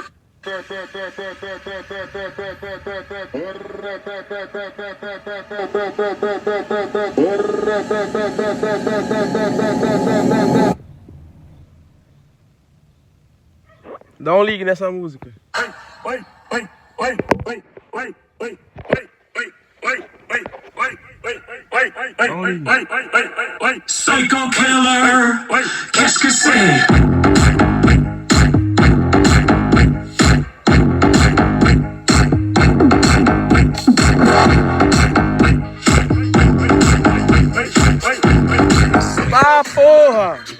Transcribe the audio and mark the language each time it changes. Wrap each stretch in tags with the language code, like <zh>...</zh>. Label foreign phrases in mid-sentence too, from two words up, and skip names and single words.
<pt>Dá um ligue nessa música.</pt> <en>Psycho killer,</en> <fr>qu'est-ce que c'est?</fr> <pt>Ah, porra!</pt>